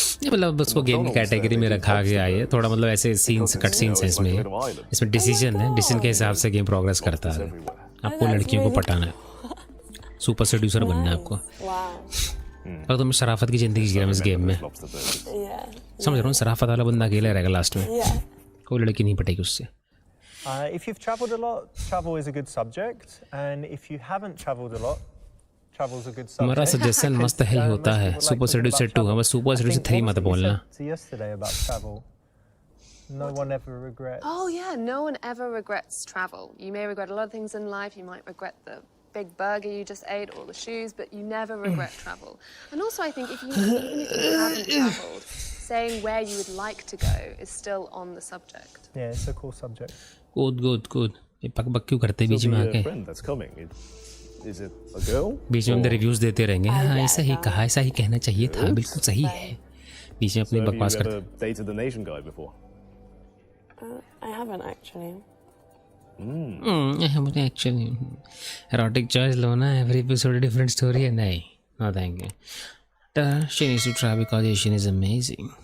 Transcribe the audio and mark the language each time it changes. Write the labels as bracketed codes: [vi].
[hi] ये मतलब उसको गेम की कैटेगरी में रखा गया है. थोड़ा मतलब ऐसे सीन्स कट सीन्स हैं इसमें डिसीजन है. डिसीजन के हिसाब से गेम प्रोग्रेस करता है. आपको लड़कियों को पटाना है. सुपर सेड्यूसर बनना है आपको. और तुम शराफत की जिंदगी जी रहे हो इस गेम में. समझ रहा हूँ. शराफत वाला बंदा अकेला रहेगा लास्ट में. कोई लड़की नहीं पटेगी उससे. [en] If you've travelled a lot, travel is a good subject, and if you haven't travelled a lot, travel's a good subject. [hi] हमारा सजेशन मस्त है ही होता है. सुपर सेड्यूसर 2 है, बस सुपर सेड्यूसर 3 मत बोलना. [en] Yesterday about travel. No one ever regrets. Oh yeah, no one ever regrets travel. You may regret a lot of things in life. You might regret the big burger you just ate or the shoes, but you never regret travel. And also I think even if you haven't travelled, saying where you would like to go is still on the subject. Yeah, it's a cool subject. Good. [hi] ये पक बक क्यों करते बीच में आके? [en] friend that's coming, is it a girl? [hi] बीच में अंदर reviews देते रहेंगे. हाँ ऐसा ही कहा, ऐसा ही कहना चाहिए था. बिल्कुल सही है. बीच में अपनी बकवास करते. [en] Have you ever dated an Asian guy before? I haven't actually. Actually, erotic choice [hi] लो ना. [en] Every episode a different story है. [hi] नहीं, [en] no thank you. She needs to try because Asian is amazing.